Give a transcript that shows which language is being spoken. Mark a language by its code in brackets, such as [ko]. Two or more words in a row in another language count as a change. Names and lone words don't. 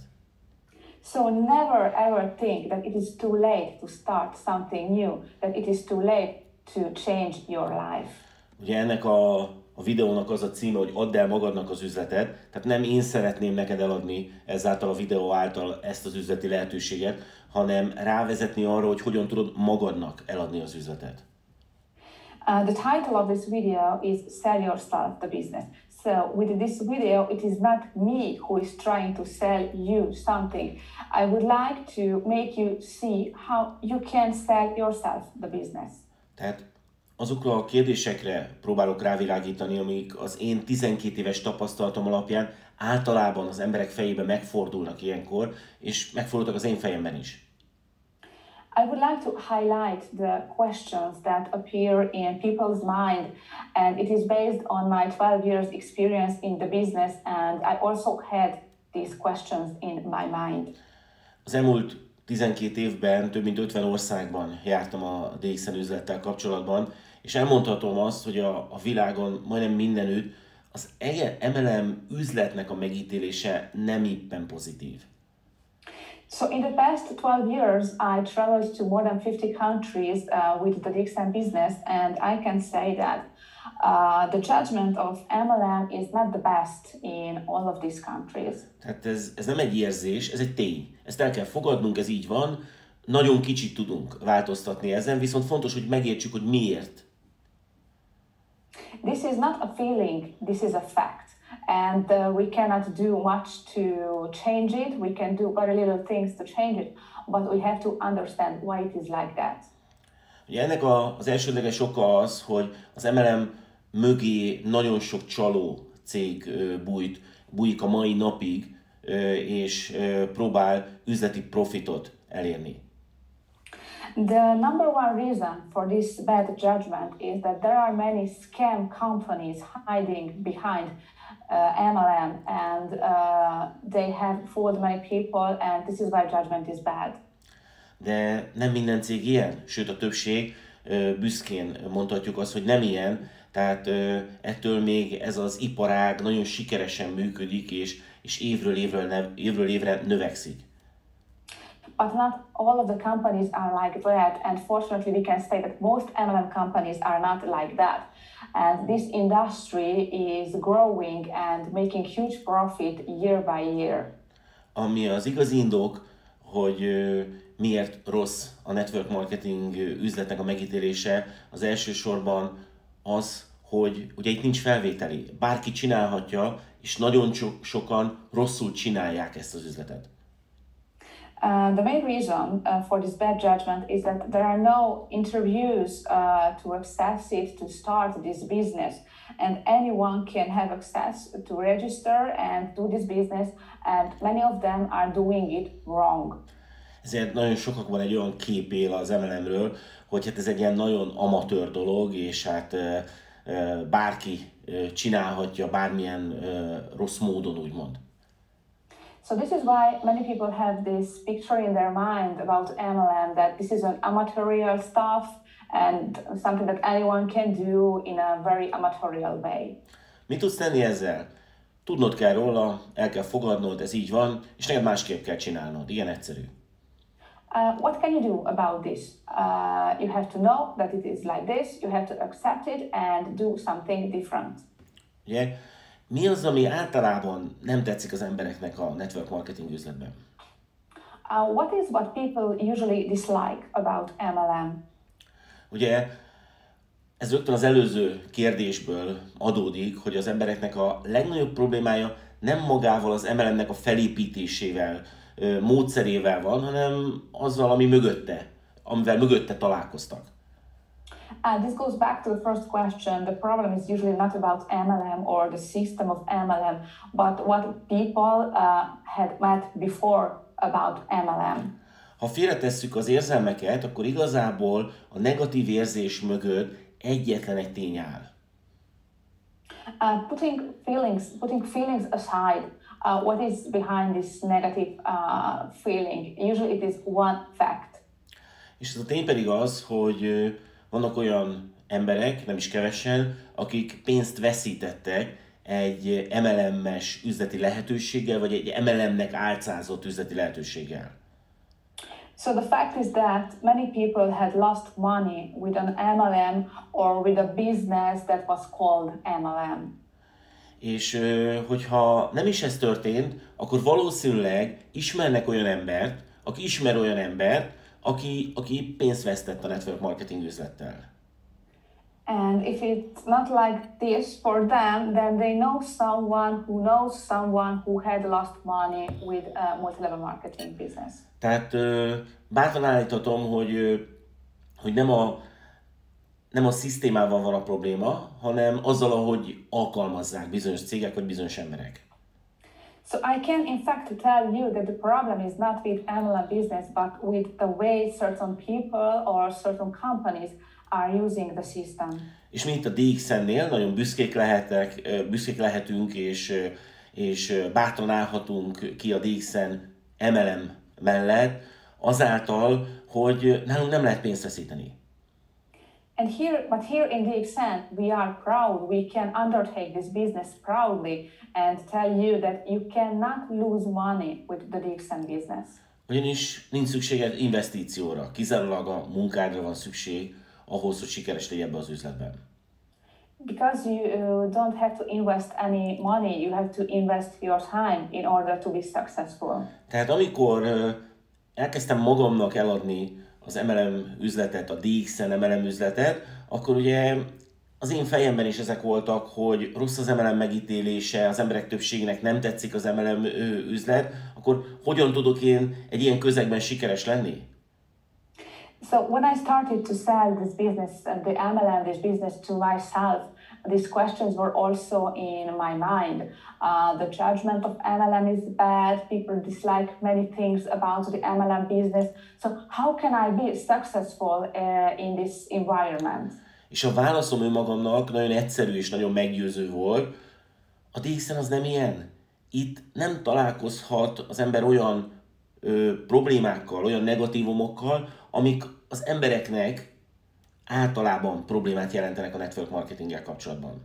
[en] So never ever think that it is too late to start something new, that it is too late to change your life. [hu] Ugye ennek a videónak az a címe, hogy add el magadnak az üzletet, tehát nem én szeretném neked eladni ezáltal a videó által ezt az üzleti lehetőséget, hanem rávezetni arra, hogy hogyan tudod magadnak eladni az üzletet. [en] The title of this video is Sell Yourself the Business. So with this video, it is not me who is trying to sell you something. I would like to make you see how you can sell yourself the business. [hu] Tehát azokra a kérdésekre próbálok rávilágítani, amik az én 12 éves tapasztalatom alapján általában az emberek fejében megfordulnak ilyenkor, és megfordultak az én fejemben is. [en] I would like to highlight the questions that appear in people's mind, and it is based on my 12 years experience in the business, and I also had these questions in my mind. [hu] Az elmúlt 12 évben több mint 50 országban jártam a DXM üzlettel kapcsolatban, és elmondhatom azt, hogy a világon majdnem mindenütt az MLM üzletnek a megítélése nem éppen pozitív. [en] So in the past 12 years, I traveled to more than 50 countries with the DXM business, and I can say that the judgment of MLM is not the best in all of these countries. [hu] Tehát ez nem egy érzés, ez egy tény. Ezt el kell fogadnunk, ez így van. Nagyon kicsit tudunk változtatni ezen, viszont fontos, hogy megértsük, hogy miért [en] This is not a feeling, this is a fact. And we cannot do much to change it. We can do very little things to change it, but we have to understand why it is like that. [hu] Ugye ennek az elsődleges oka az, hogy az MLM mögé nagyon sok csaló cég bújik a mai napig, és próbál üzleti profitot elérni. [en] The number one reason for this bad judgment is that there are many scam companies hiding behind MLM, and they have fooled many people, and this is why judgment is bad. [hu] De nem minden cég ilyen, sőt a többség, büszkén mondhatjuk azt, hogy nem ilyen, tehát ettől még ez az iparág nagyon sikeresen működik, és évről évre növekszik. [en] But not all of the companies are like that, and fortunately we can say that most MLM companies are not like that. And this industry is growing and making huge profit year by year. [hu] Ami az igazi indok, hogy miért rossz a [en] network marketing [hu] üzletnek a megítélése, az elsősorban az, hogy ugye itt nincs felvételi. Bárki csinálhatja, és nagyon sokan rosszul csinálják ezt az üzletet. [en] The main reason for this bad judgment is that there are no interviews to access it, to start this business, and anyone can have access to register and do this business, and many of them are doing it wrong. [hu] Ezért nagyon sokakban egy olyan kép él az MLM-ről, hogy hát ez egy ilyen nagyon amatőr dolog, és hát bárki csinálhatja bármilyen rossz módon, úgymond. [en] So this is why many people have this picture in their mind about MLM, that this is an amateurial stuff and something that anyone can do in a very amateurial way. [hu] Mit tudsz tenni ezzel? Tudnod kell róla, el kell fogadnod, ez így van, és neked másképp kell csinálnod. Ilyen egyszerű. [en] What can you do about this? You have to know that it is like this, you have to accept it and do something different. [hu] Ugye? Mi az, ami általában nem tetszik az embereknek a [en] network marketing [hu] üzletben? [en] What people usually dislike about MLM? [hu] Ugye, ez rögtön az előző kérdésből adódik, hogy az embereknek a legnagyobb problémája nem magával az MLM-nek a felépítésével, módszerével van, hanem azzal, amivel mögötte találkoztak. [en] This goes back to the first question. The problem is usually not about MLM or the system of MLM, but what people had met before about MLM. [hu] Ha félretesszük az érzelmeket, akkor igazából a negatív érzés mögött egyetlen egy tény áll. [en] Putting feelings aside, what is behind this negative feeling? Usually it is one fact. [hu] És ez a tény pedig az, hogy vannak olyan emberek, nem is kevesen, akik pénzt veszítettek egy MLM-es üzleti lehetőséggel, vagy egy MLM-nek álcázott üzleti lehetőséggel. [en] So the fact is that many people had lost money with an MLM or with a business that was called MLM. [hu] És hogyha nem is ez történt, akkor valószínűleg ismernek olyan embert, aki ismer olyan embert, aki pénzt vesztett a [en] network marketing [hu] üzlettel. [en] And if it's not like this for them, then they know someone who had lost money with a multi-level marketing business. [hu] Tehát bátran állíthatom, hogy nem a szisztémával van a probléma, hanem azzal, ahogy alkalmazzák bizonyos cégek vagy bizonyos emberek. [en] So I can in fact tell you that the problem is not with MLM business, but with the way certain people or certain companies are using the system. [hu] És mi itt a DXN-nél nagyon büszkék lehetünk, és bátran állhatunk ki a DXN MLM mellett, azáltal, hogy nálunk nem lehet pénzt veszíteni. [en] But here in DXN, we are proud. We can undertake this business proudly and tell you that you cannot lose money with the DXN business. [hu] Ugyanis nincs szükséged investícióra, kizárólag a munkádra van szükség ahhoz, hogy sikeres legyen ebbe az üzletben. [en] Because you don't have to invest any money, you have to invest your time in order to be successful. [hu] Tehát amikor elkezdtem magamnak eladni az MLM üzletet, a DXN MLM üzletet, akkor ugye az én fejemben is ezek voltak, hogy rossz az MLM megítélése, az emberek többségének nem tetszik az MLM üzlet, akkor hogyan tudok én egy ilyen közegben sikeres lenni? [en] So when I started to sell this business and the MLM, this business to myself, these questions were also in my mind. The judgment of MLM is bad. People dislike many things about the MLM business. So how can I be successful in this environment? [hu] És a válaszom önmagamnak nagyon egyszerű és nagyon meggyőző volt. A DXN az nem ilyen. Itt nem találkozhat az ember olyan problémákkal, olyan negatívumokkal, amik az embereknek általában problémát jelentenek a [en] network marketinggel [hu] kapcsolatban.